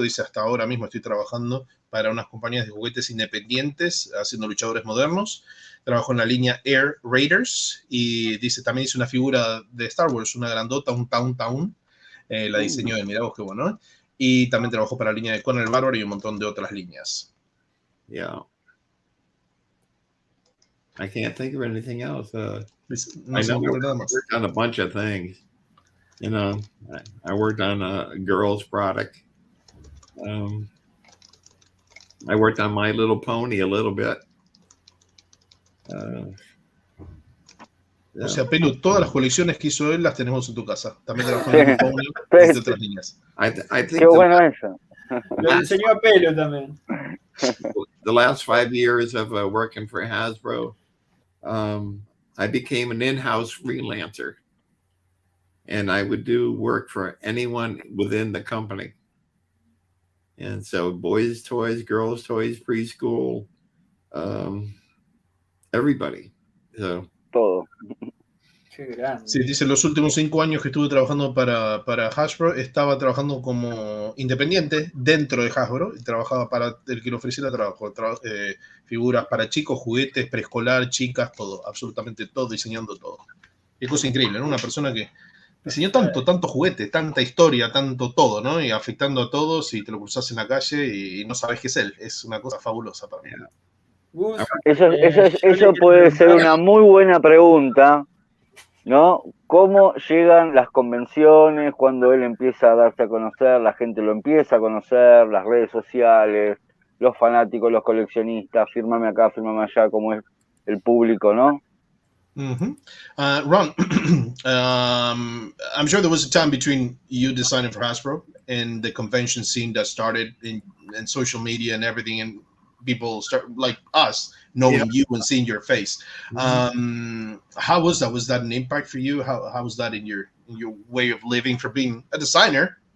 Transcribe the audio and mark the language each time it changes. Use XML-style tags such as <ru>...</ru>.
<es>Dice, hasta ahora mismo estoy trabajando para unas compañías de juguetes independientes haciendo luchadores modernos. Trabajó en la línea Air Raiders y dice, también hizo una figura de Star Wars, una grandota, un Tauntaun. La diseñó él, mirá vos qué bueno, ¿eh? Y también trabajó para la línea de Conan el Bárbaro y un montón de otras líneas.</es> <en>Yeah. I can't think of anything else. I worked on a bunch of things. I worked on a girl's product. I worked on My Little Pony a little bit.</en> <es>O sea, Pelu, todas las colecciones que hizo él las tenemos en tu casa. También trabajó en Pony y otras líneas. Qué bueno eso. Lo enseñó a Pelu también.</es> <en>The last 5 years of working for Hasbro, I became an in-house freelancer, and I would do work for anyone within the company. And so boys' toys, girls' toys, preschool, everybody. So,</en> <es>todo. Qué grande. Sí, dice, los últimos 5 años que estuve trabajando para Hasbro, estaba trabajando como independiente dentro de Hasbro, y trabajaba para el que le ofreciera trabajo, figuras para chicos, juguetes, preescolar, chicas, todo, absolutamente todo, diseñando todo. Es cosa increíble, ¿no? Una persona que diseñó tanto juguete, tanta historia, tanto todo, ¿no? Y afectando a todos, y te lo cruzas en la calle y no sabes qué es él. Es una cosa fabulosa para mí. Eso puede ser una muy buena pregunta, ¿no? ¿Cómo llegan las convenciones cuando él empieza a darse a conocer, la gente lo empieza a conocer, las redes sociales, los fanáticos, los coleccionistas, fírmame acá, fírmame allá, como es el público, ¿no? Mm-hmm.</es> <en>Ron, I'm sure there was a time between you designing for Hasbro and the convention scene that started in social media and everything, and people start like us knowing you and seeing your face. How was that? Was that an impact for you? How was that in your way of living for being a designer</en>